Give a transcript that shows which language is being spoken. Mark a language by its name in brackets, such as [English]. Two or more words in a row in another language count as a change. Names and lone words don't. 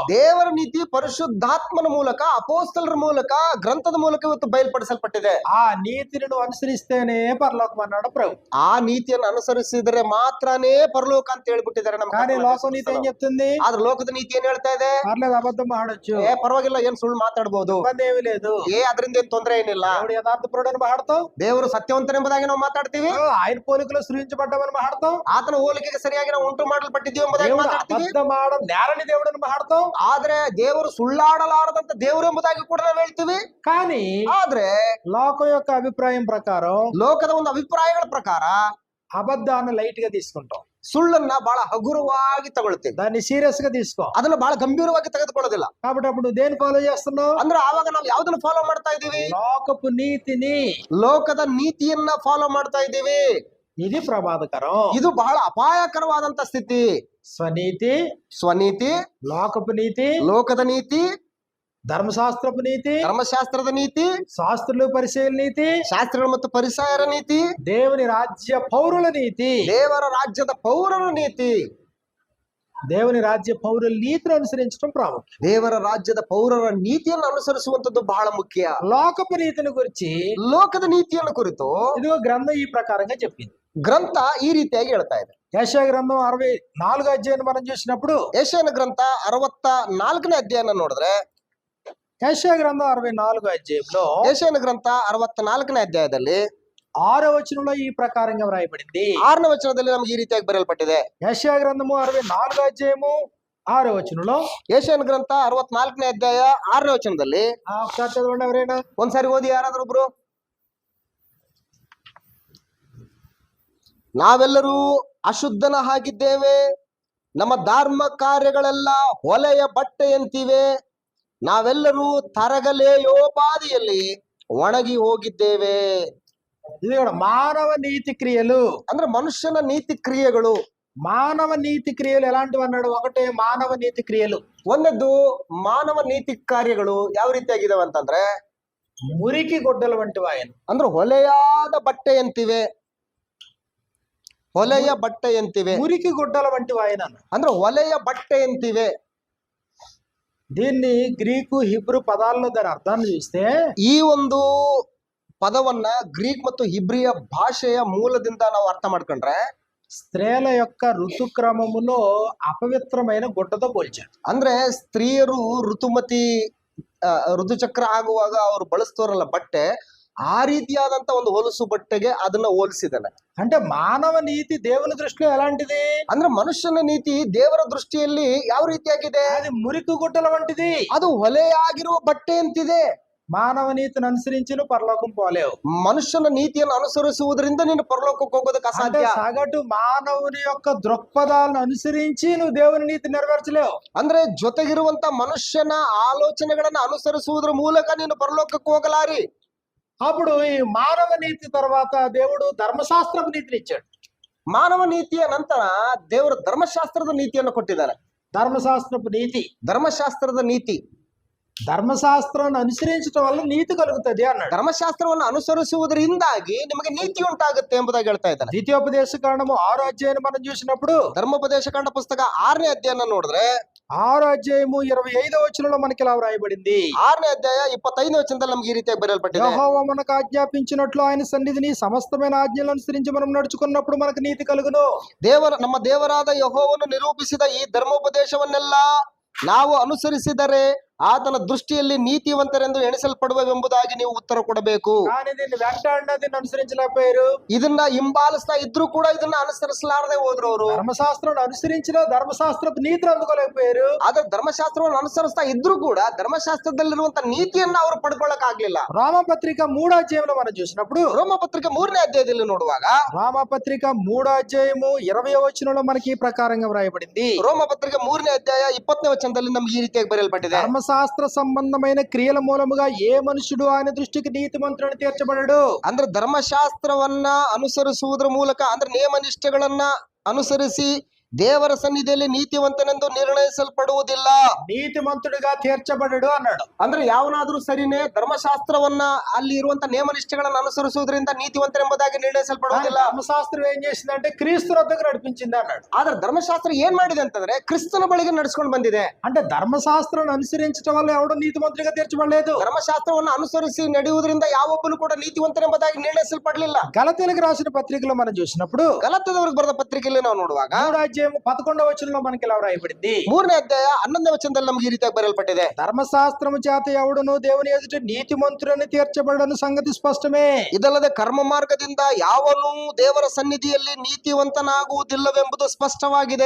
[Kannada] ದೇವರ ನೀತಿ ಪರಿಶುದ್ಧಾತ್ಮನ ಮೂಲಕ ಅಪೋಸ್ತಲರ ಮೂಲಕ ಗ್ರಂಥದ ಮೂಲಕ ಇವತ್ತು ಬಯಲ್ಪಡಿಸಲ್ಪಟ್ಟಿದೆ. [Telugu] ఆ నీతిని నువ్వు అనుసరిస్తేనే పరలోకం అన్నాడు ప్రభు. [Kannada] ಆ ನೀತಿಯನ್ನು ಅನುಸರಿಸಿದರೆ ಮಾತ್ರನೇ ಪರಲೋಕ ಅಂತ ಹೇಳ್ಬಿಟ್ಟಿದ್ದಾರೆ ನಮ್ಮ [Telugu] కానీ లోకం నీతి ఏం చెప్తుంది? [Kannada] ಆದ್ರೆ ಲೋಕದ ನೀತಿ ಏನ್ ಹೇಳ್ತಾ ಇದೆ? [Telugu] పర్లేదు అబద్ధం ఆడొచ్చు, [Kannada] ಪರವಾಗಿಲ್ಲ, ಏನ್ ಸುಳ್ಳು ಮಾತಾಡ್ಬೋದು, [Telugu] ఇబ్బంది ఏమీ లేదు, [Kannada] ಅದರಿಂದ ಏನ್ ತೊಂದರೆ ಏನಿಲ್ಲ. [Telugu] దేవుడు యథార్థపరుడని మాడతాం, [Kannada] ದೇವರು ಸತ್ಯವಂತನೆಂಬುದಾಗಿ ನಾವು ಮಾತಾಡ್ತೀವಿ, [Telugu] ఆయన పోలికలో సృజించబడ్డామని మాడతాం, [Kannada] ಆತನ ಹೋಲಿಕೆಗೆ ಸರಿಯಾಗಿ ನಾವು ಉಂಟು ಮಾಡಲ್ಪಟ್ಟಿದ್ದೀವಿ ಎಂಬುದಾಗಿ [Telugu] దేవుడు [Kannada] ಮಾತಾಡ್ತೀವಿ. [Telugu] అబద్ధం ఆడ నేరని దేవుడని మాడతాం. [Kannada] ಆದ್ರೆ ದೇವರು ಸುಳ್ಳಾಡಲಾರದಂತ ದೇವರು ಎಂಬುದಾಗಿ ಕೂಡ ನಾವು ಹೇಳ್ತೀವಿ. [Telugu] కానీ [Kannada] ಆದ್ರೆ [Telugu] లోకం యొక్క అభిప్రాయం ప్రకారం [Kannada] ಲೋಕದ ಒಂದು ಅಭಿಪ್ರಾಯಗಳ ಪ್ರಕಾರ [Telugu] అబద్ధాన్ని లైట్ గా తీసుకుంటాం, [Kannada] ಸುಳ್ಳನ್ನ ಬಹಳ ಹಗುರವಾಗಿ ತಗೊಳ್ತೀವಿ, [Telugu] దాన్ని సీరియస్ గా తీసుకో. [Kannada] ಅದನ್ನ ಬಹಳ ಗಂಭೀರವಾಗಿ ತೆಗೆದುಕೊಳ್ಳೋದಿಲ್ಲ. [Telugu] కాబట్టి అప్పుడు నువ్వు దేని ఫాలో చేస్తున్నావు? [Kannada] ಅಂದ್ರೆ ಆವಾಗ ನಾವು ಯಾವ್ದನ್ನ ಫಾಲೋ ಮಾಡ್ತಾ ಇದೀವಿ? [Telugu] లోకపు నీతిని, [Kannada] ಲೋಕದ ನೀತಿಯನ್ನ ಫಾಲೋ ಮಾಡ್ತಾ ಇದ್ದೀವಿ. [Telugu] ఇది ప్రమాదకరం. [Kannada] ಇದು ಬಹಳ ಅಪಾಯಕರವಾದಂತ ಸ್ಥಿತಿ. [Telugu] స్వనీతి, [Kannada] ಸ್ವನೀತಿ, [Telugu] లోకపు నీతి, [Kannada] ಲೋಕದ ನೀತಿ, [Telugu] ధర్మశాస్త్రపు నీతి, [Kannada] ಧರ್ಮಶಾಸ್ತ್ರದ ನೀತಿ, [Telugu] శాస్త్రులు పరిశీలన నీతి, [Kannada] ಶಾಸ್ತ್ರಗಳು ಮತ್ತು ಪರಿಸರ ನೀತಿ, [Telugu] దేవుని రాజ్య పౌరుల నీతి. [Kannada] ದೇವರ ರಾಜ್ಯದ ಪೌರರ ನೀತಿ. [Telugu] దేవుని రాజ్య పౌరుల నీతిని అనుసరించడం ప్రాముఖ్యం. [Kannada] ದೇವರ ರಾಜ್ಯದ ಪೌರರ ನೀತಿಯನ್ನು ಅನುಸರಿಸುವಂತದ್ದು ಬಹಳ ಮುಖ್ಯ. [Telugu] లోకపు నీతిని గురించి [Kannada] ಲೋಕದ ನೀತಿಯನ್ನು ಕುರಿತು [Telugu] ఇదిగో గ్రంథం ఈ ప్రకారంగా చెప్పింది. [Kannada] ಗ್ರಂಥ ಈ ರೀತಿಯಾಗಿ ಹೇಳ್ತಾ ಇದೆ. [Telugu] యెషయా గ్రంథం 64 అధ్యాయం మనం చూసినప్పుడు, [Kannada] ಯೆಶಾಯನ ಗ್ರಂಥ 64ನೇ ಅಧ್ಯಾಯನ ನೋಡಿದ್ರೆ, [Telugu] యెషయా గ్రంథం 64 అధ్యాయంలో [Kannada] ಯೆಶಾಯನ ಗ್ರಂಥ 64ನೇ ಅಧ್ಯಾಯದಲ್ಲಿ [Telugu] 6వ వచనంలో ఈ ప్రకారంగా వ్రాయబడింది. [Kannada] 6ನೇ ವಚನದಲ್ಲಿ ನಮ್ಗೆ ಈ ರೀತಿಯಾಗಿ ಬರೆಯಲ್ಪಟ್ಟಿದೆ. [Telugu] యెషయా గ్రంథము 64 అధ్యాయము 6వ వచనంలో, [Kannada] ಯೆಶಾಯನ ಗ್ರಂಥ 64ನೇ ಅಧ್ಯಾಯ 6ನೇ ವಚನದಲ್ಲಿ, [Telugu] ఒకసారి చదవండి ఎవరైనా. [Kannada] ಒಂದ್ಸಾರಿ ಓದಿ ಯಾರಾದ್ರೂ ಒಬ್ರು. ನಾವೆಲ್ಲರೂ ಅಶುದ್ಧನ ಹಾಗಿದ್ದೇವೆ, ನಮ್ಮ ಧಾರ್ಮ ಕಾರ್ಯಗಳೆಲ್ಲ ಹೊಲೆಯ ಬಟ್ಟೆಯಂತಿವೆ, ನಾವೆಲ್ಲರೂ ತರಗಲೆಯೋಪಾದಿಯಲ್ಲಿ ಒಣಗಿ ಹೋಗಿದ್ದೇವೆ. [Telugu] ఇది కూడా మానవ నీతి క్రియలు. [Kannada] ಅಂದ್ರೆ ಮನುಷ್ಯನ ನೀತಿ ಕ್ರಿಯೆಗಳು. [Telugu] మానవ నీతి క్రియలు ఎలాంటివి అన్నాడు? ఒకటే మానవ నీతి క్రియలు. [Kannada] ಒಂದದ್ದು ಮಾನವ ನೀತಿ ಕಾರ್ಯಗಳು ಯಾವ ರೀತಿಯಾಗಿದಾವೆ ಅಂತಂದ್ರೆ, [Telugu] మురికి గుడ్డల వంటి ఆయన. [Kannada] ಅಂದ್ರೆ ಹೊಲೆಯಾದ ಬಟ್ಟೆಯಂತಿವೆ, ಹೊಲೆಯ ಬಟ್ಟೆಯಂತಿವೆ, [Telugu] మురికి గుడ్డల వంటి ఆయన. [Kannada] ಅಂದ್ರೆ ಹೊಲೆಯ ಬಟ್ಟೆಯಂತಿವೆ. [Telugu] దీన్ని గ్రీకు హిబ్రూ పదాల్లో దాని అర్థాన్ని చూస్తే, [Kannada] ಈ ಒಂದು ಪದವನ್ನ ಗ್ರೀಕ್ ಮತ್ತು ಹಿಬ್ರಿಯ ಭಾಷೆಯ ಮೂಲದಿಂದ ನಾವು ಅರ್ಥ ಮಾಡ್ಕೊಂಡ್ರೆ, [Telugu] స్త్రీల యొక్క ఋతుక్రమములో అపవిత్రమైన గుడ్డతో పోల్చారు. [Kannada] ಅಂದ್ರೆ ಸ್ತ್ರೀಯರು ಋತುಚಕ್ರ ಆಗುವಾಗ ಅವರು ಬಳಸ್ತಾರಲ್ಲ ಬಟ್ಟೆ, ಆ ರೀತಿಯಾದಂತ ಒಂದು ಹೊಲಸು ಬಟ್ಟೆಗೆ ಅದನ್ನ ಹೋಲಿಸಿದಾನೆ. [Telugu] అంటే మానవ నీతి దేవుని దృష్టిలో ఎలాంటిది? [Kannada] ಅಂದ್ರೆ ಮನುಷ್ಯನ ನೀತಿ ದೇವರ ದೃಷ್ಟಿಯಲ್ಲಿ ಯಾವ ರೀತಿಯಾಗಿದೆ? [Telugu] అది మురికి గుడ్డల వంటిది. [Kannada] ಅದು ಹೊಲೆಯಾಗಿರುವ ಬಟ್ಟೆ ಅಂತಿದೆ. [Telugu] మానవ నీతిని అనుసరించి నువ్వు పరలోకం పోలేవు. [Kannada] ಮನುಷ್ಯನ ನೀತಿಯನ್ನು ಅನುಸರಿಸುವುದರಿಂದ ನೀನು ಪರಲೋಕಕ್ಕೆ ಹೋಗೋದಕ್ಕೆ [Telugu] అంటే [Kannada] ಅಸಾಧ್ಯ. [Telugu] సగటు మానవుని యొక్క దృక్పథాలను అనుసరించి నువ్వు దేవుని నీతి నెరవేర్చలేవు. [Kannada] ಅಂದ್ರೆ ಜೊತೆಗಿರುವಂತ ಮನುಷ್ಯನ ಆಲೋಚನೆಗಳನ್ನ ಅನುಸರಿಸುವುದರ ಮೂಲಕ ನೀನು ಪರಲೋಕಕ್ಕೆ ಹೋಗಲಾರಿ. [Telugu] అప్పుడు ఈ మానవ నీతి తర్వాత దేవుడు ధర్మశాస్త్రపు నీతిని ఇచ్చాడు. [Kannada] ಮಾನವ ನೀತಿಯ ನಂತರ ದೇವರು ಧರ್ಮಶಾಸ್ತ್ರದ ನೀತಿಯನ್ನು ಕೊಟ್ಟಿದ್ದಾರೆ. [Telugu] ధర్మశాస్త్రపు నీతి, [Kannada] ಧರ್ಮಶಾಸ್ತ್ರದ ನೀತಿ, [Telugu] ధర్మశాస్త్రాన్ని అనుసరించడం వల్ల నీతి కలుగుతుంది అన్నాడు. [Kannada] ಧರ್ಮಶಾಸ್ತ್ರವನ್ನು ಅನುಸರಿಸುವುದರಿಂದಾಗಿ ನಿಮಗೆ ನೀತಿ ಉಂಟಾಗುತ್ತೆ ಎಂಬುದಾಗಿ ಹೇಳ್ತಾ ಇದ್ದಾನೆ. [Telugu] ద్వితీయోపదేశ కాండము 6వ అధ్యాయం మనం చూసినప్పుడు, [Kannada] ಧರ್ಮೋಪದೇಶ ಕಾಂಡ ಪುಸ್ತಕ 6ನೇ ಅಧ್ಯಾಯನ ನೋಡಿದ್ರೆ, [Telugu] 6వ అధ్యాయము 25వ వచనంలో మనకి ఇలా వ్రాయబడింది. [Kannada] 6ನೇ ಅಧ್ಯಾಯ 25ನೇ ವಚನದಲ್ಲಿ ನಮ್ಗೆ ಈ ರೀತಿಯಾಗಿ ಬರೆಯಲ್ಪಟ್ಟಿದೆ. [Telugu] యెహోవా మనకు ఆజ్ఞాపించినట్లు ఆయన సన్నిధిని సమస్తమైన ఆజ్ఞలను అనుసరించి మనం నడుచుకున్నప్పుడు మనకు నీతి కలుగును. [Kannada] ನಮ್ಮ ದೇವರಾದ ಯೆಹೋವನು ನಿರೂಪಿಸಿದ ಈ ಧರ್ಮೋಪದೇಶವನ್ನೆಲ್ಲ ನಾವು ಅನುಸರಿಸಿದರೆ ಆತನ ದೃಷ್ಟಿಯಲ್ಲಿ ನೀತಿವಂತರೆಂದು ಎಣಿಸಲ್ಪಡುವೆಂಬುದಾಗಿ ನೀವು ಉತ್ತರ ಕೊಡಬೇಕು. [Telugu] కానీ దీన్ని వెంటాడినా దీన్ని అనుసరించలేకపోయారు. [Kannada] ಇದನ್ನ ಹಿಂಬಾಲಿಸ್ತಾ ಇದ್ರು ಕೂಡ ಇದನ್ನ ಅನುಸರಿಸಲಾರದೆ ಹೋದ್ರು ಅವರು. [Telugu] ధర్మశాస్త్రాన్ని అనుసరించిన ధర్మశాస్త్రపు నీతిని అందుకోలేకపోయారు. [Kannada] ಆದ್ರೆ ಧರ್ಮಶಾಸ್ತ್ರವನ್ನು ಅನುಸರಿಸ್ತಾ ಇದ್ರು ಕೂಡ ಧರ್ಮಶಾಸ್ತ್ರದಲ್ಲಿರುವಂತ ನೀತಿಯನ್ನ ಅವರು ಪಡ್ಕೊಳ್ಳಕ್ ಆಗ್ಲಿಲ್ಲ. [Telugu] రోమపత్రిక 3వ అధ్యాయంలో మనం చూసినప్పుడు, [Kannada] ರೋಮಪತ್ರಿಕೆ 3ನೇ ಅಧ್ಯಾಯದಲ್ಲಿ ನೋಡುವಾಗ, [Telugu] రోమపత్రిక 3వ అధ్యాయము 20వ వచనంలో మనకి ఈ ప్రకారంగా వ్రాయబడింది. [Kannada] ರೋಮಪತ್ರಿಕೆ 3ನೇ ಅಧ್ಯಾಯ 20ನೇ ವಚನದಲ್ಲಿ ನಮ್ಗೆ ಈ ರೀತಿಯಾಗಿ ಬರೆಯಲ್ಪಟ್ಟಿದೆ. [Telugu] ధర్మశాస్త్ర సంబంధమైన క్రియల మూలముగా ఏ మనుషుడు ఆయన దృష్టికి నీతిమంతుడని తీర్చబడడు. [Kannada] ಅಂದ್ರೆ ಧರ್ಮಶಾಸ್ತ್ರವನ್ನ ಅನುಸರಿಸುವುದರ ಮೂಲಕ, ಅಂದ್ರೆ ನೇಮ ನಿಷ್ಠೆಗಳನ್ನ ಅನುಸರಿಸಿ ದೇವರ ಸನ್ನಿಧಿಯಲ್ಲಿ ನೀತಿವಂತನೆಂದು ನಿರ್ಣಯಿಸಲ್ಪಡುವುದಿಲ್ಲ. [Telugu] నీతిమంతుడిగా తీర్చబడడు అన్నాడు. [Kannada] ಅಂದ್ರೆ ಯಾವನಾದ್ರೂ ಸರಿನೇ ಧರ್ಮಶಾಸ್ತ್ರವನ್ನ ಅಲ್ಲಿ ಇರುವಂತ ನೇಮ ನಿಷ್ಠೆಗಳನ್ನು ಅನುಸರಿಸುವುದರಿಂದ ನೀತಿವಂತನೆಂಬುದಾಗಿ ನಿರ್ಣಯಿಸಲ್ಪಡುವುದಿಲ್ಲ. [Telugu] ధర్మశాస్త్రం ఏం చేసిందంటే క్రీస్తు వద్దకు నడిపించింది అన్నాడు. [Kannada] ಆದ್ರೆ ಧರ್ಮಶಾಸ್ತ್ರ ಏನ್ ಮಾಡಿದೆ ಅಂತಂದ್ರೆ ಕ್ರಿಸ್ತನ ಬಳಿಗೆ ನಡೆಸ್ಕೊಂಡು ಬಂದಿದೆ. [Telugu] అంటే ధర్మశాస్త్రాన్ని అనుసరించడం వల్ల ఎవడో నీతిమంతుడిగా తీర్చబడలేదు. [Kannada] ಧರ್ಮಶಾಸ್ತ್ರವನ್ನು ಅನುಸರಿಸಿ ನಡೆಯುವುದರಿಂದ ಯಾವೊಬ್ಬನು ಕೂಡ ನೀತಿವಂತನೆಂಬುದಾಗಿ ನಿರ್ಣಯಿಸಲ್ಪಡಲಿಲ್ಲ. [Telugu] గలతీయులకు రాసిన పత్రికలో మనం చూసినప్పుడు [Kannada] ಗಲಾತ್ಯದವರಿಗೆ ಬರೆದ ಪತ್ರಿಕೆಯಲ್ಲಿ ನಾವು ನೋಡುವಾಗ [Telugu] 3వ అధ్యాయం 11వ వచనంలో మనకి ఇలా వ్రాయబడింది. [Kannada] 3ನೇ ಅಧ್ಯಾಯ 11ನೇ ವಚನದಲ್ಲಿ ನಮಗೆ ಈ ರೀತಿಯಾಗಿ ಬರೆಯಲ್ಪಟ್ಟಿದೆ. [Telugu] ధర్మశాస్త్రము చేత ఎవడును దేవుని ఎదుట నీతిమంతుడని తీర్చబడని సంగతి స్పష్టమే. [Kannada] ಇದಲ್ಲದೆ ಕರ್ಮ ಮಾರ್ಗದಿಂದ ಯಾವನು ದೇವರ ಸನ್ನಿಧಿಯಲ್ಲಿ ನೀತಿವಂತನಾಗುವುದಿಲ್ಲವೆಂಬುದು ಸ್ಪಷ್ಟವಾಗಿದೆ.